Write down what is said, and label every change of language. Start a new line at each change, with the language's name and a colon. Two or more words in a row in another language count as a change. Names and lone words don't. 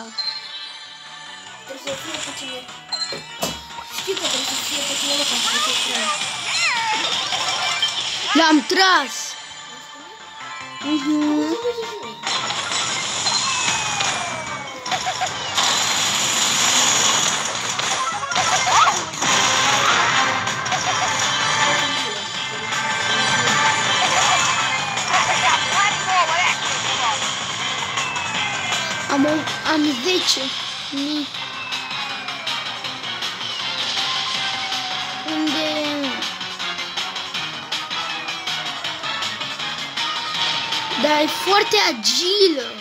Romanian: Trebuie să fie puțin. Știi că trebuie să fie puțin ca să fie puțin. L-am tras. Mhm.
English: We got plenty more where that came from.
Romanian: Am 10.000. Unde e? Dar e foarte agilă.